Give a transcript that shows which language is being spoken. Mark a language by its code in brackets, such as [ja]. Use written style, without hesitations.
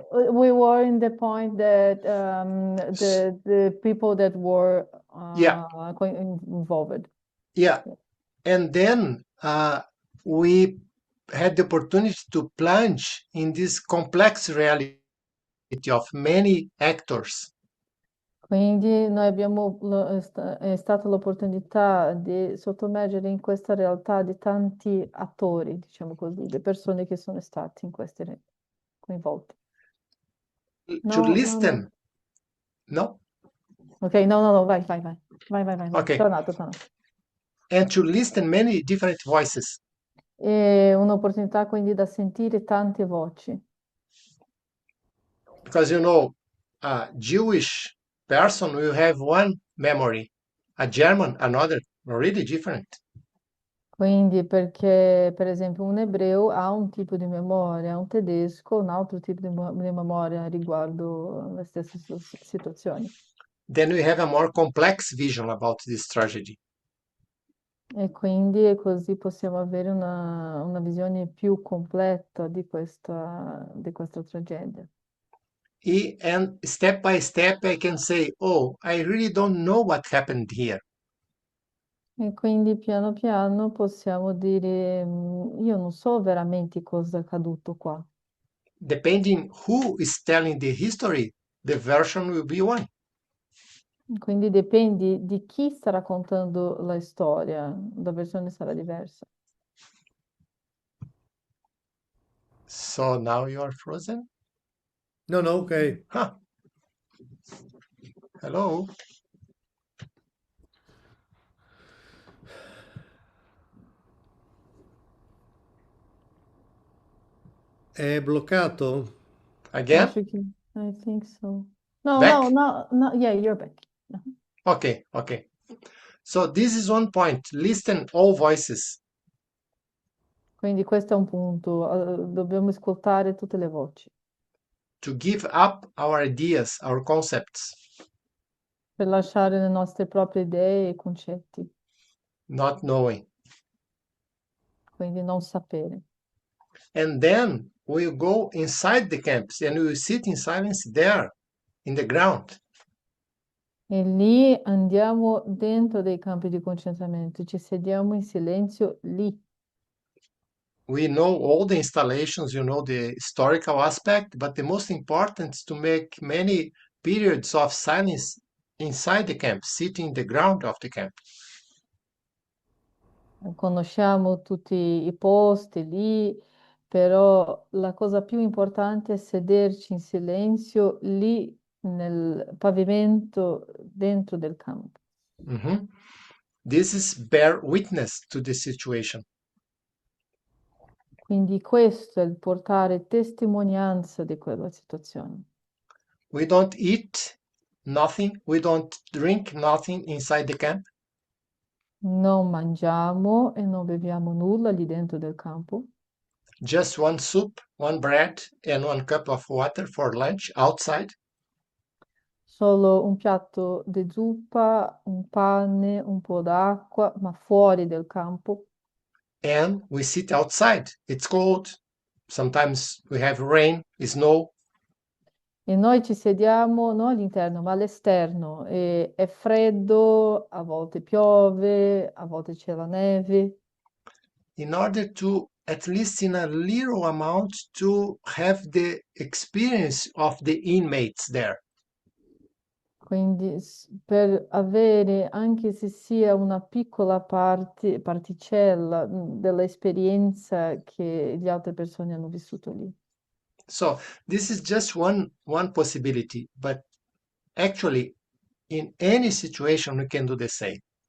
[en] we were in the point that the people that were Yeah, involved. yeah. And then we had the opportunity to plunge in this complex reality of many actors. [it] Quindi noi abbiamo è stata l'opportunità di sottomergere in questa realtà di tanti attori, diciamo così, le persone che sono state in queste coinvolte. [en] To No. listen. No? [it] Ok, no, vai. [en] Okay. [it] Tornato. [en] And to listen many different voices. [it] È un'opportunità quindi da sentire tante voci. [en] Because a Jewish person will have one memory, a German another, really different. [it] Quindi perché, per esempio, un ebreo ha un tipo di memoria, un tedesco un altro tipo di memoria riguardo le stesse situazioni. [en] Then we have a more complex vision about this tragedy. [it] E quindi così possiamo avere una visione più completa di questa tragedia. [en] And step by step, I can say, oh, I really don't know what happened here. [it] E quindi piano piano possiamo dire, io non so veramente cosa è accaduto qua. [en] Depending who is telling the history, the version will be one. [it] Quindi dipende di chi sta raccontando la storia, la versione sarà diversa. [en] So now you are frozen? No, no, okay. Huh. Hello? [it] È bloccato? [en] Again? [pt] Acho che, [en] I think so. No, no, Back? no, no, yeah, you're back. Okay, okay. So this is one point. Listen all voices. [it] Quindi questo è un punto, dobbiamo ascoltare tutte le voci [en] To give up our ideas, our concepts, [it] per lasciare le nostre proprie idee e concetti, [en] not knowing. [it] quindi non sapere. [en] And then we'll go inside the camps and we will sit in silence there in the ground. [it] E lì andiamo dentro dei campi di concentramento, ci sediamo in silenzio lì. [en] We know all the installations, you know, the historical aspect, but the most important is to make many periods of silence inside the camp, sitting in the ground of the camp. [it] Conosciamo tutti i posti lì, però la cosa più importante è sederci in silenzio lì nel pavimento dentro del campo. Mhm. [en] This is bear witness to the situation. [it] Quindi questo è il portare testimonianza di quella situazione. [en] We don't eat nothing, we don't drink nothing inside the camp. [it] Non mangiamo e non beviamo nulla lì dentro del campo, [en] Just one soup, one bread, and one cup of water for lunch outside. [it] solo un piatto di zuppa, un pane, un po' d'acqua, ma fuori del campo. [en] And we sit outside. It's cold. Sometimes we have rain, snow. [it] E noi ci sediamo non all'interno, ma all'esterno. E è freddo, a volte piove, a volte c'è la neve. [en] In order to, at least in a little amount, to have the experience of the inmates there. [it] Quindi per avere, anche se sia una piccola particella dell'esperienza che le altre persone hanno vissuto lì. [en] So this is just one possibility, but actually in any situation we can do the same.